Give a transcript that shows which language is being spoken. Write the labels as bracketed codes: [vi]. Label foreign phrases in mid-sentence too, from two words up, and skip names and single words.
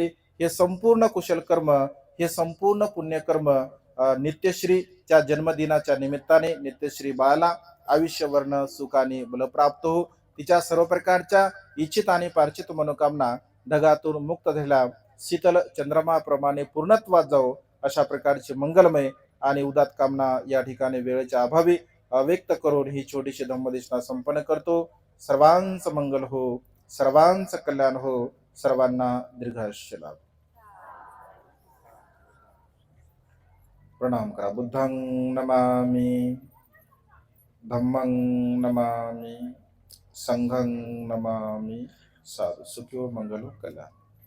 [mr] हे संपूर्ण कुशल कर्म, हे संपूर्ण पुण्यकर्म नित्यश्रीच्या जन्मदिनाच्या निमित्ताने नित्यश्री बाळाला आयुष्यवर्ण सुखाने बलप्राप्त हो, तिच्या सर्व प्रकारच्या इच्छित आणि पार्चित मनोकामना ढगातून मुक्त झाल्या शीतल चंद्रमाप्रमाणे पूर्णत्वात जाओ, अशा प्रकारची मंगलमय आणि उदात कामना या ठिकाणी वेळेच्या अभावी व्यक्त करून ही छोटीशी धम्मदेशना संपन्न करतो. सर्वांचं मंगल हो, सर्वांचं कल्याण हो, सर्वांना दीर्घायुष्य लाभ. प्रणाम करा. [pi] बुद्धं नमामि, धम्मं नमामि, संघं नमामि. साधु सुखियो मंगलो कल्याण.